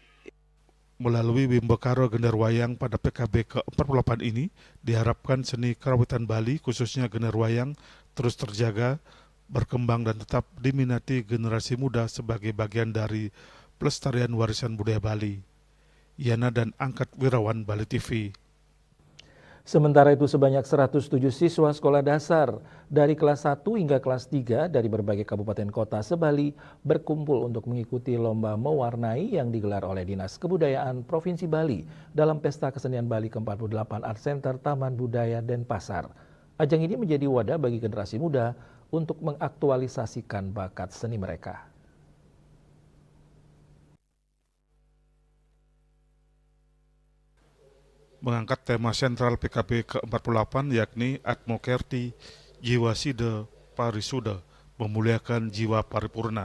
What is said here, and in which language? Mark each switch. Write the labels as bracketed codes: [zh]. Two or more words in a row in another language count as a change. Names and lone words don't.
[id] Melalui Wimbakara Gender Wayang pada PKB ke-48 ini, diharapkan seni kerawitan Bali, khususnya gender wayang, terus terjaga, berkembang, dan tetap diminati generasi muda sebagai bagian dari pelestarian warisan budaya Bali. Yana dan Angkat Wirawan, Bali TV. Sementara itu sebanyak 107 siswa sekolah dasar dari kelas 1 hingga kelas 3 dari berbagai kabupaten kota se-Bali berkumpul untuk mengikuti lomba mewarnai yang digelar oleh Dinas Kebudayaan Provinsi Bali dalam Pesta Kesenian Bali ke-48 Art Center Taman Budaya Denpasar. Ajang ini menjadi wadah bagi generasi muda untuk mengaktualisasikan bakat seni mereka. Mengangkat tema sentral PKB ke-48 yakni Atmo Kerti, Jiwa Sida Parisuda, memuliakan jiwa paripurna.